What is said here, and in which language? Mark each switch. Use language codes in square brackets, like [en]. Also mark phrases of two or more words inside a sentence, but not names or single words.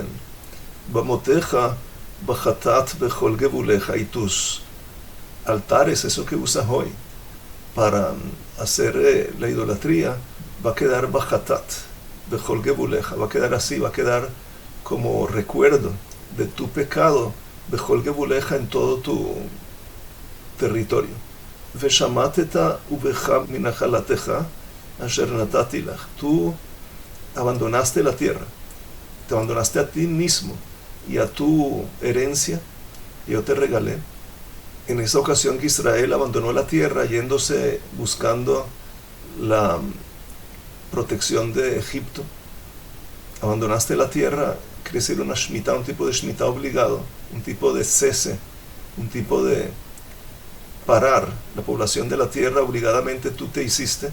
[he] במותיך בחטאת בכל גבוליך, [es] y tus altares, eso que usas hoy, para hacer la idolatría, va a quedar [he] בחטאת בכל גבוליך, [es] va a quedar así, va a quedar como recuerdo de tu pecado, [he] בכל גבוליך, [es] en todo tu territorio. [he] ושמטתה ובך מנחלתך אשר נתתי לך. [es] Tú abandonaste la tierra, te abandonaste a ti mismo y a tu herencia, y yo te regalé. En esa ocasión que Israel abandonó la tierra yéndose buscando la protección de Egipto, abandonaste la tierra, quiere decir una shmita, un tipo de shmita obligado, un tipo de cese, un tipo de parar la población de la tierra obligadamente tú te hiciste.